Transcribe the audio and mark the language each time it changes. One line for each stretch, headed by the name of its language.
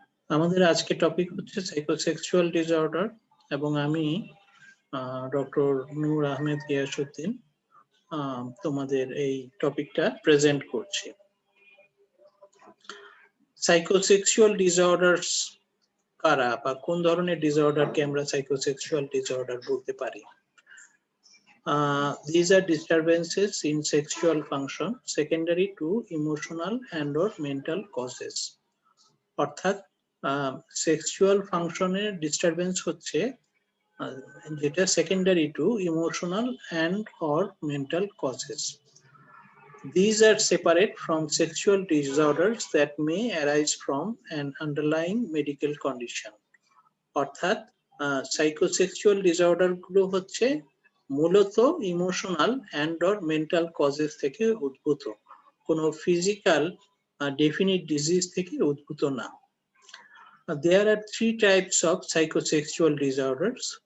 Bangla: আমাদের আজকে টপিক হচ্ছে সাইকোসেক্সুয়াল ডিসঅর্ডার এবং আমি ডক্টর নূর আহমেদ গিয়াসউদ্দিন তোমাদের এই টপিকটা প্রেজেন্ট করছি। সাইকোসেক্সুয়াল ডিসঅর্ডারস কারা বা কোন ধরনের ডিসঅর্ডারকে আমরা সাইকোসেক্সুয়াল ডিসঅর্ডার বলতে পারি?
English: These are disturbances in sexual function secondary to emotional and or mental causes.
Bangla: অর্থাৎ সেক্সুয়াল ফাংশনের ডিস্টারবেন্স হচ্ছে যেটা
English: Secondary to emotional and or mental causes. These are separate from sexual disorders that may arise from an underlying medical condition.
Bangla: অর্থাৎ psychosexual disorder গুলো হচ্ছে মূলত
English: emotional and or mental causes
Bangla: থেকে উদ্ভূত, কোনো ফিজিক্যাল ডেফিনিট ডিজিজ থেকে উদ্ভূত না।
English: There are three types of psychosexual disorders.